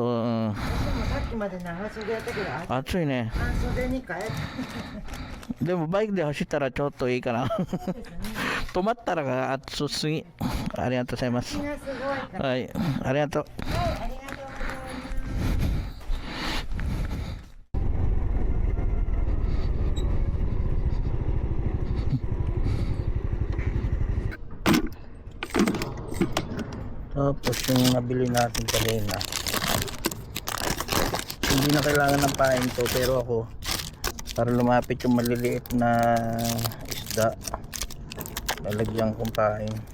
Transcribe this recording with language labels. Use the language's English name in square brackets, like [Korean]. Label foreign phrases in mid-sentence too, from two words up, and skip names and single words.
[Japanese] 私もさっきまで長袖やったけど暑いね。半袖に変えでもバイクで走ったらちょっといいかな止まったら暑すぎありがとうございます. 気がすごいから。はい、ありがとう。はい、ありがとうございます。 [Filipino] Tapos yung nabili natin kanina, hindi na kailangan ng pain to, pero ako para lumapit yung maliliit na isda, lalagyan kong pain.